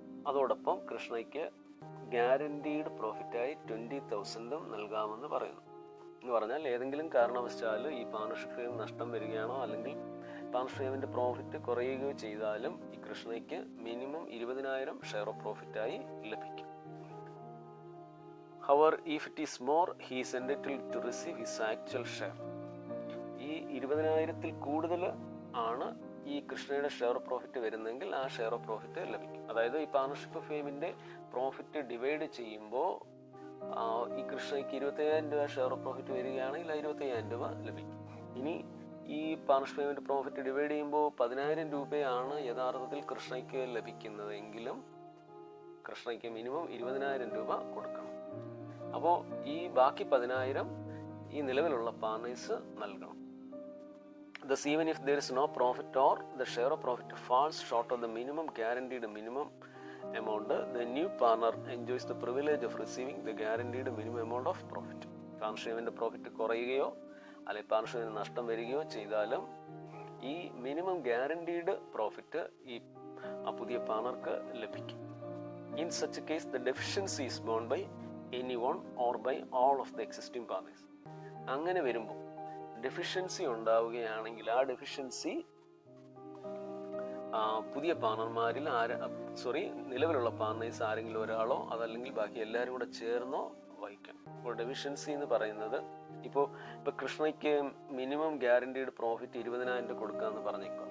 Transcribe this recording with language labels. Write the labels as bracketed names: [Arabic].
[Malayalam] അതോടൊപ്പം കൃഷ്ണയ്ക്ക് ഗ്യാരണ്ടീഡ് പ്രോഫിറ്റായി 20,000 നൽകാമെന്ന് പറയുന്നു. എന്ന് പറഞ്ഞാൽ ഏതെങ്കിലും കാരണവശാൽ ഈ പാർട്ണർഷിപ്പ് ഫേം നഷ്ടം വരികയാണോ അല്ലെങ്കിൽ പാർട്ണർഷിപ്പ് ഫേമിൻ്റെ പ്രോഫിറ്റ് കുറയുകയോ ചെയ്താലും ഈ കൃഷ്ണയ്ക്ക് മിനിമം 20,000 ഷെയർ ഓഫ് പ്രോഫിറ്റായി ലഭിക്കും. [English] However, if it is more, he is entitled to receive his actual share. [Malayalam] ഈ 20,000-ൽ കൂടുതൽ ആണ് ഈ കൃഷ്ണയുടെ ഷെയർ ഓഫ് പ്രോഫിറ്റ് വരുന്നെങ്കിൽ ആ ഷെയർ ഓഫ് പ്രോഫിറ്റ് ലഭിക്കും. അതായത് ഈ പാർട്ണർഷിപ്പ് ഫേമിൻ്റെ പ്രോഫിറ്റ് ഡിവൈഡ് ചെയ്യുമ്പോൾ ഈ കൃഷ്ണയ്ക്ക് 25,000 ഷെയർ ഓഫ് പ്രോഫിറ്റ് വരികയാണെങ്കിൽ 25,000 ലഭിക്കും. ഇനി ഈ പാർട്ണർഷിപ്പ് ഫേമിൻ്റെ പ്രോഫിറ്റ് ഡിവൈഡ് ചെയ്യുമ്പോൾ 10,000 യഥാർത്ഥത്തിൽ കൃഷ്ണയ്ക്ക് ലഭിക്കുന്നത് എങ്കിലും കൃഷ്ണയ്ക്ക് മിനിമം 20,000 കൊടുക്കണം. അപ്പോൾ ഈ ബാക്കി 10,000 ഈ നിലവിലുള്ള പാർട്ണേഴ്സ് നൽകണം. [English] Thus, even if there is no profit or the share of profit falls short of the minimum guaranteed minimum amount, the new partner enjoys the privilege of receiving the guaranteed minimum amount of profit. [Malayalam] പാർട്ണർഷിപ്പിൻ്റെ profit കുറയുകയോ അല്ലെങ്കിൽ പാർട്ണർഷിപ്പിന് നഷ്ടം വരികയോ ചെയ്താലും ഈ minimum guaranteed profit ഈ പുതിയ പാർട്ണർക്ക് ലഭിക്കും. [English] In such a case, the deficiency is borne by anyone or by all of the existing partners. [Malayalam] അങ്ങനെ വരുമ്പോൾ ഡെഫിഷ്യൻസി ഉണ്ടാവുകയാണെങ്കിൽ ആ ഡെഫിഷ്യൻസി പുതിയ പാർട്ണർമാരിൽ നിലവിലുള്ള പാർട്ണേഴ്സ് ആരെങ്കിലും ഒരാളോ അതല്ലെങ്കിൽ ബാക്കി എല്ലാവരും കൂടെ ചേർന്നോ വഹിക്കണം. ഇപ്പോൾ ഡെഫിഷ്യൻസി എന്ന് പറയുന്നത് ഇപ്പോൾ കൃഷ്ണയ്ക്ക് മിനിമം ഗ്യാരണ്ടീഡ് പ്രോഫിറ്റ് 20,000 കൊടുക്കാമെന്ന് പറഞ്ഞേക്കുക.